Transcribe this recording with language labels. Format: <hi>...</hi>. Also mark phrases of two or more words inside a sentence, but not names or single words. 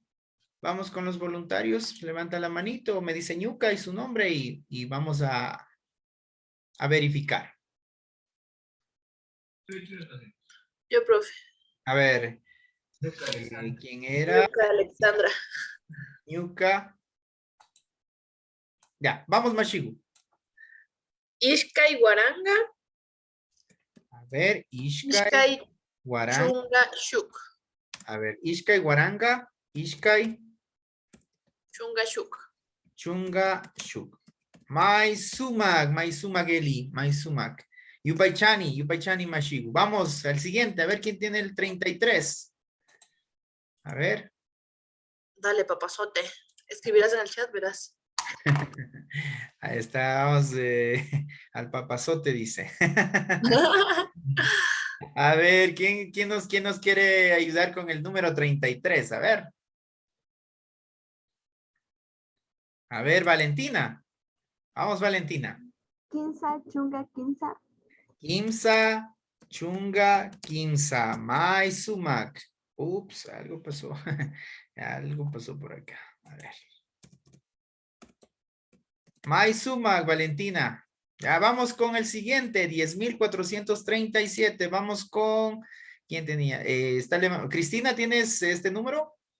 <es>Vamos con los voluntarios, levanta la manito, me dice Ñuca y su nombre y vamos a verificar. Yo, profe. A ver, ¿quién era?</es> <qu>Ñuca Alexandra.</qu> <es>Ñuca. Ya, vamos Mashigu.</es> <qu>Ishkai Guaranga. A ver, Ishkai Ishkai Guaranga. Chunga Shuk. A ver, Ishkai Guaranga, Ishkai Chunga Shuk. Chunga Shuk. Maisumak Eli, Maisumak. Yupaichani Mashigu.</qu> <es>Vamos al siguiente, a ver quién tiene el 33. A ver. Dale, papazote. Escribirás en el chat, verás. Ahí estamos, al papazote dice. A ver, ¿quién nos quiere ayudar con el número 33? A ver. A ver, Valentina. Vamos, Valentina.</es> <qu>Kimsa, chunga, kimsa. Kimsa, chunga, kimsa. Maisumak.</qu> <es>Ups, algo pasó. Algo pasó por acá. A ver.</es> <qu>Maisumak, Valentina.</qu> <es>Ya vamos con el siguiente, 10,437. Vamos con... ¿Quién tenía? Cristina, ¿tienes este número?</es>